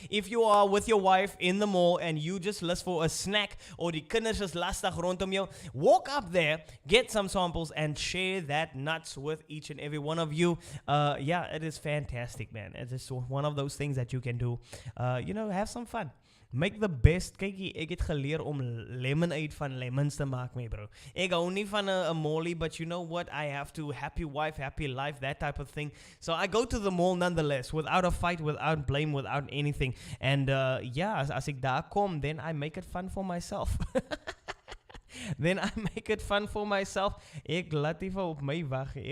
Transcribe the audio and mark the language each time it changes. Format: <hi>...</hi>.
<en>If you are with your wife in the mall and you just lust for a snack, or</en> <af>die kinders is lastig rondom jou,</af> <en>walk up there, get some samples, and share that nuts with each and every one of you. Yeah, it is fantastic, man. It is one of those things that you can do. You know, have some fun. Make the best.</en> <af>Kykie, ek het geleer om lemonade van lemons te maak, my bro. Ek hou nie van 'n molly,</af> <en>but you know what? I have to. Happy wife, happy life, that type of thing. So I go to the mall nonetheless, without a fight, without blame, without anything. And as</en> <af>ek daar kom,</af> <en>then I make it fun for myself. Then I make it fun for myself.</en> <af>Ek laat nie op my wag nie.</af>